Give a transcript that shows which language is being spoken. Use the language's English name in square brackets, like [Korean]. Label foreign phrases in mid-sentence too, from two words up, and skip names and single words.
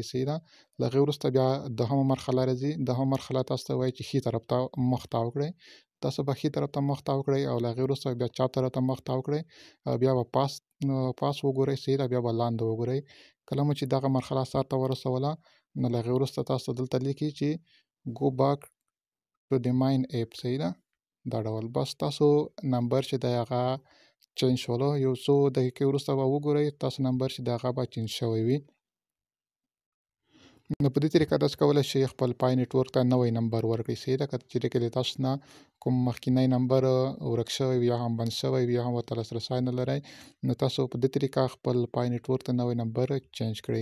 [Pashto] صحیح ده، له هغې وروسته بیا دوهمه مرحله راځي. دوهمه مرحله تاسو ته وایي چې ښي طرف ته مخ تاو کړئ. تاسو به ښي طرف ته مخ تاو کړئ او له هغې وروسته بیا چپ طرف ته مخ تاو کړئ او بیا به پاس وګورئ. صحیح ده، بیا به لاندې وګورئ. کله چې دغه مرحله سر ته ورسوله نو له هغې وروسته تاسو دلته لیکي چې [English] go back to the main app. [Pashto] صحیح ده، دا ډول بس تاسو نمبر چې دی هغه چینج شولو. یو څو دقیقې وروسته به وګورئ تاسو نمبر چې دی هغه به چینج شوی وي. نو په دې طریقه تاسو کولی شئ خپل پای نیټورک ته نوی نمبر ورکړئ. صحیح ده، که چیرې کې د تاسو نه کوم مخکینی نمبر ورک شوی وي یا هم بند شوی وي یا هم ورته لاسرسی نه لرئ نو تاسو په دې طریقه خپل پای نیټورک ته نوی نمبر چینج کړئ.